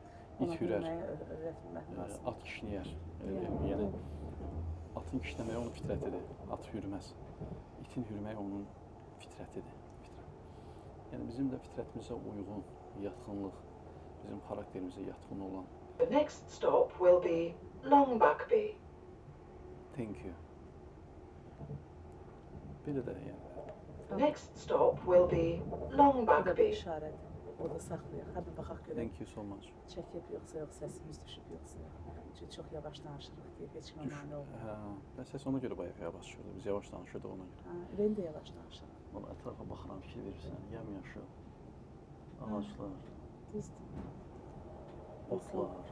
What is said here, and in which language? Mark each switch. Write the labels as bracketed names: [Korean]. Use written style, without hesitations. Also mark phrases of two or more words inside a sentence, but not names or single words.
[Azerbaijani] İt hürər, Öyrətmək lazım. at kişniyər, elə deyilmi? Yəni, atın kişnəməyi onun fitrətidir, at hürməz. İtin hürməyi onun fitrətidir. Yəni, bizim də fitrətimizə uyğun, yatxınlıq, bizim xarakterimizə yatxın olan. [English] The next stop will be Longbuckby. Thank you. [Azerbaijani] Belə də yəni. [English] The next stop will be [Azerbaijani] Bu da bir [English] Longbuckby. [Azerbaijani] işarədir. O da saxlayaq. Hadi baxaq görək. [English] Thank you so much. [Azerbaijani] Çəkib yoxsa yox, səsimiz düşüb yoxsa yox. Çünki çox yavaş danışırıq deyib, heç kimə mane olmur. Hə, səs ona görə bayaq yavaş çıxırdı. Biz yavaş danışırdıq ona görə. Hə, Ürəyim də yavaş danışır. Valla ətrafa baxıram, fikir verirsən, yamyaşıl, ağaclar, Düzdür. otlar.